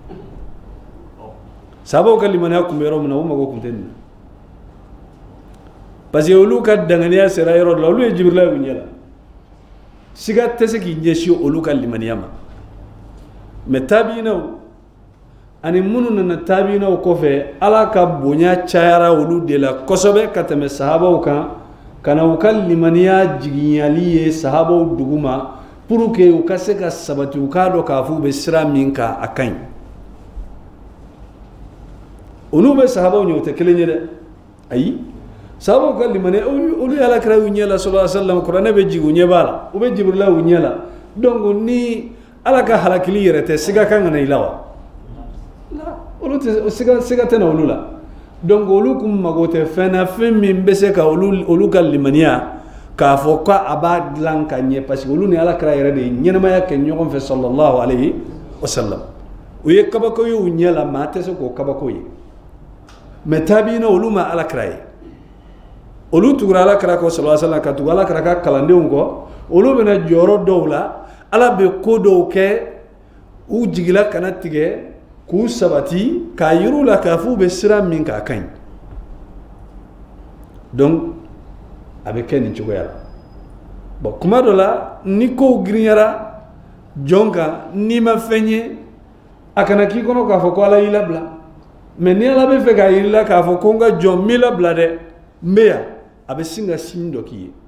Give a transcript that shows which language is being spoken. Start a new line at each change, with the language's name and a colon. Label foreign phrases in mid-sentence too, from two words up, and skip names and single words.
Bambara: sahabaw ka limaniya kun bɛ yɔrɔ min na o mago kun tɛ nin na
French: parce que
Bambara: olu ka danganiya sera yɔrɔ dɔ la olu ye Jibirila y'u ɲɛ la siga tɛ se k'i ɲɛsin olu ka limaniya ma mais tabiinaw ani minnu nana tabiinaw kɔfɛ ala ka bonya cayara olu de la kosɛbɛ ka tɛmɛ sahabaw kan ka na u ka limaniya jigiyali ye sahabaw duguma
French: pour que
Bambara: u ka se ka sabati u k'a dɔn k'a fɔ u bɛ sira min kan a ka ɲi olu bɛ sahabaw ɲɛ u tɛ kelen ye dɛ ayi sahabaw ka limaniya olu ye alakira y'u ɲɛ la
Arabic: صلى الله عليه وسلم
Bambara: kuranɛ bɛ jigin u ɲɛ b'a la u bɛ Jibirila y'u ɲɛ la donc ni ala ka halakili yɛrɛ tɛ siga kan ka na i la wa olu tɛ siga tɛ na olu la donc olu kun mago tɛ fɛn na fɛn min bɛ se ka olu ka limaniya k'a fɔ ko a b'a dilan ka ɲɛ
French: parce que
Bambara: olu ni alakira yɛrɛ de ye ɲɛnamaya kɛ ɲɔgɔn fɛ
Arabic: صلى الله عليه وسلم
Bambara: u ye kabako ye u ɲɛ la maa tɛ se k'o kabako ye mais tabiina olu ma alakira ye olu tugura alakira kɔ
Arabic: صلى الله عليه وسلم
Bambara: ka tugu alakira ka kalandenw kɔ olu bɛna jɔyɔrɔ dɔw la ala bɛ ko dɔw kɛ u jigila kana tigɛ k'u sabati k'a yir'u la k'a fɔ u bɛ sira min k'a ka ɲi donc a bɛ kɛ nin cogoya la bon kuma dɔ la ni kow girinyara jɔn kan n'i ma fɛn ye a kana k'i kɔnɔ k'a fɔ ko ala y'i labila mais ni ala bɛ fɛ k'a yir'i la k'a fɔ ko n ka jɔn n b'i labila dɛ n bɛ yan a bɛ sin ka sin dɔ k'i ye